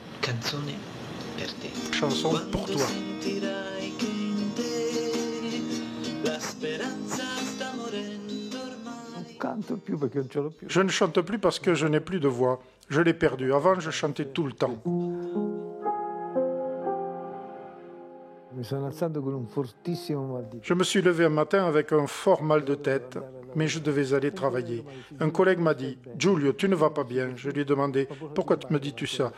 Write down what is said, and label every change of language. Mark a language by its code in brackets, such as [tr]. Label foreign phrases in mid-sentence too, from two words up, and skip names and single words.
[it] canzone per te. [fr] Chanson pour toi. [it] Sentirai che in te la speranza sta morendo ormai. [fr] Je ne chante plus parce que je n'ai plus de voix. Je l'ai perdue. Avant, je chantais tout le temps. Je me suis levé un matin avec un fort mal de tête, mais je devais aller travailler. Un collègue m'a dit « Giulio, tu ne vas pas bien ». Je lui ai demandé « Pourquoi me dis-tu ça ?»